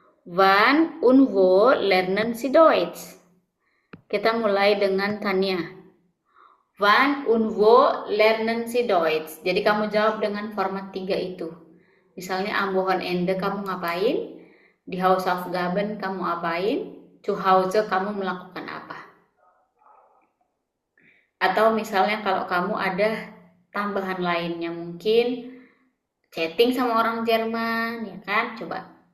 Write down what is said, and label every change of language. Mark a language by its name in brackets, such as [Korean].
[German] Wann und wo lernen Sie Deutsch? [Indonesian] Kita mulai dengan Tania. [German] Wann und wo lernen Sie Deutsch? [Indonesian] Jadi kamu jawab dengan format 3 itu. Misalnya [German] am Wochenende [Indonesian] kamu ngapain? Di Hausaufgaben kamu apain? [German] Zu Hause [Indonesian] kamu melakukan apa? Atau misalnya kalau kamu ada tambahan lainnya, mungkin chatting sama orang Jerman, ya kan? Coba.